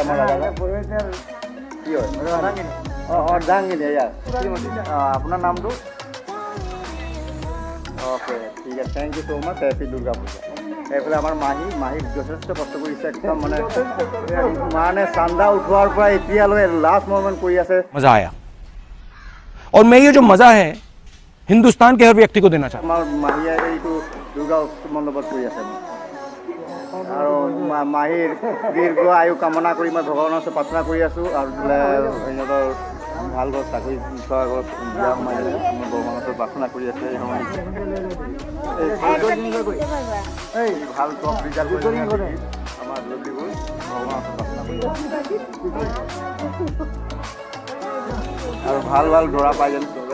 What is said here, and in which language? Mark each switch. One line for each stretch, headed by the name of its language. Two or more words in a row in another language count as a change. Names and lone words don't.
Assamese: আমাৰ কি হয় অৰ্ধাংগিনী ইয়াৰ আপোনাৰ নামটো? অ'কে ঠিক আছে,
English: thank you so much.
Assamese: হেপী দুৰ্গা পূজা। এইফালে আমাৰ মাহী যথেষ্ট কষ্ট কৰিছে, একদম মানে চান্দা উঠোৱাৰ পৰা এতিয়ালৈ
English: last moment
Assamese: কৰি আছে।
Hindi: मजा आया और मैं ये जो मजा है हिंदुस्तान के हर व्यक्ति को देना चाहता हूँ।
Assamese: আমাৰ মাহীয়ে এইটো দুৰ্গা উৎসৱ মণ্ডপত কৰি আছে আৰু মাহীৰ দীৰ্ঘ আয়ু কামনা কৰি মই ভগৱানৰ ওচৰত প্ৰাৰ্থনা কৰি আছোঁ। আৰু সিহঁতৰ ভাল ঘৰত চাকৰি থোৱাৰ ঘৰত বিয়া সোমাই মই ভগৱানৰ ওচৰত প্ৰাৰ্থনা কৰি আছোঁ। এই ভাল
English: top result
Assamese: কৰি আমাৰ লক্ষীবোৰ ভগৱানৰ ওচৰত প্ৰাৰ্থনা কৰি আছোঁ আৰু ভাল দৰা পাই যেন চবে।